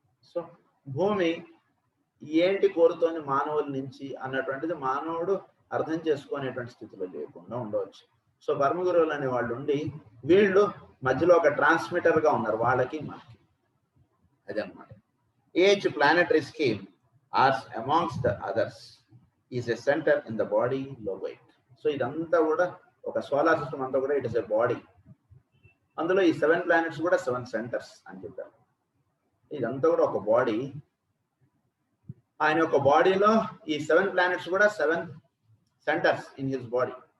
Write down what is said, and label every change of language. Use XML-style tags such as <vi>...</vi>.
<te>So భూమి ఏంటి కోరుతోంది మానవుల నుంచి అన్నటువంటిది మానవుడు అర్థం చేసుకునేటువంటి స్థితిలో లేకుండా ఉండవచ్చు. సో పరమ గురువులు అనే వాళ్ళు ఉండి వీళ్ళు మధ్యలో ఒక ట్రాన్స్మిటర్గా ఉన్నారు వాళ్ళకి మనకి. అదనమాట.</te> <en>Each planetary scheme, as amongst the others, is a center in the body logoid.</en> <te>So ఇదంతా కూడా ఒక సోలార్ సిస్టమ్ అంతా కూడా</te> <en>It is a body.</en> <te>అందులో ఈ 7 ప్లానెట్స్ కూడా 7 సెంటర్స్ అని చెప్పారు. ఇదంతా కూడా ఒక బాడీ. ఆయన యొక్క బాడీలో ఈ 7 ప్లానెట్స్ కూడా 7 సెంటర్స్</te> <en>In his body.</en>